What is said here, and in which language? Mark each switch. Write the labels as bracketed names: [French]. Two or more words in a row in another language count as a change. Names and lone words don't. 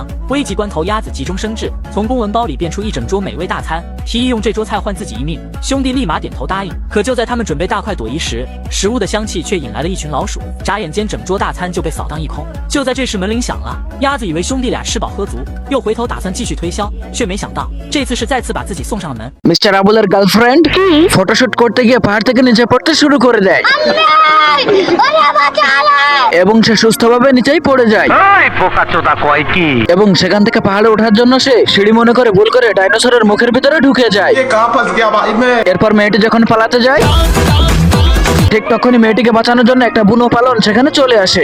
[Chinese] 危急关头，鸭子急中生智，从公文包里变出一整桌美味大餐，提议用这桌菜换自己一命。兄弟立马点头答应。可就在他们准备大快朵颐时，食物的香气却引来了一群老鼠，眨眼间整桌大餐就被扫荡一空。就在这时门铃响了，鸭子以为兄弟俩吃饱喝足，又回头打算继续推销，却没想到这次是再次把自己送上了门。 [Bangla] মিস্টার আবুলের গার্লফ্রেন্ড ফটোশুট করতে গিয়ে পাহাড় থেকে নিচে পড়তে শুরু করে দেয় এবং সে সুস্থভাবে নিচেই পড়ে যায়। এবং সেখান থেকে পাহাড়ে ওঠার জন্য সে সিঁড়ি মনে করে ভুল করে ডাইনোসরের মুখের ভিতরে ঢুকে যায়। এরপর মেয়েটি যখন পালাতে যায় ঠিক তখনই মেয়েটিকে বাঁচানোর জন্য একটা বুনো পালন সেখানে চলে আসে।